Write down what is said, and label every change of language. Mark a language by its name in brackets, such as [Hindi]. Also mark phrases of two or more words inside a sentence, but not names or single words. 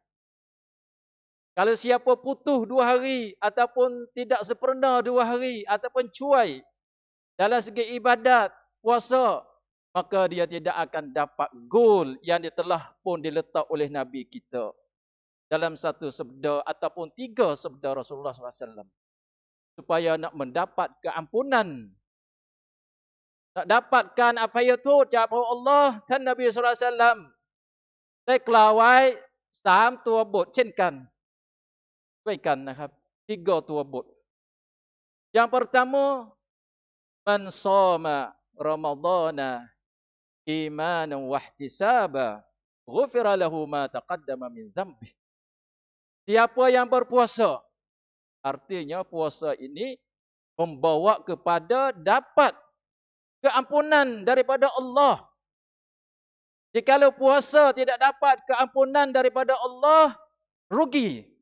[Malay] Kalau siapa putus 2 hari ataupun tidak sempurna 2 hari ataupun cuai dalam segi ibadat, puasa, maka dia tidak akan dapat goal yang telah pun diletak oleh Nabi kita dalam 1 sabda ataupun 3 sabda Rasulullah SAW. Supaya nak mendapat keampunan, nak dapatkan apa itu ucap Allah dan Nabi SAW. [Thai] ได้กล่าวไว้3 ตัวบทเช่นกันด้วยกันนะครับ 3 ตัวบท [Malay] Yang pertama, [Arabic] من صام رمضان إيمانا واحتسابا غفر له ما تقدم من ذنبه. [Malay] Siapa yang berpuasa, artinya puasa ini membawa kepada dapat keampunan daripada Allah. Jikalau puasa tidak dapat keampunan daripada Allah, rugi.